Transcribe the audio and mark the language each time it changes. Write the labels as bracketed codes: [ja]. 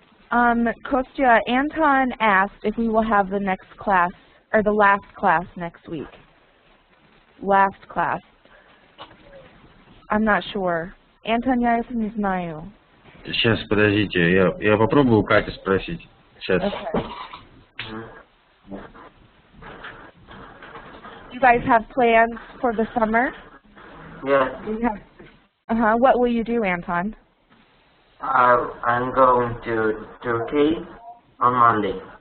[en] Kostya, Anton asked if we will have the next class, or the last class next week. Last class. I'm not sure. [ru] Anton, я это не знаю. Сейчас, подождите, я попробую у Кати спросить. Сейчас. [en] Okay. You guys have plans for the summer? Yes. What will you do, Anton? I'm going to Turkey on Monday.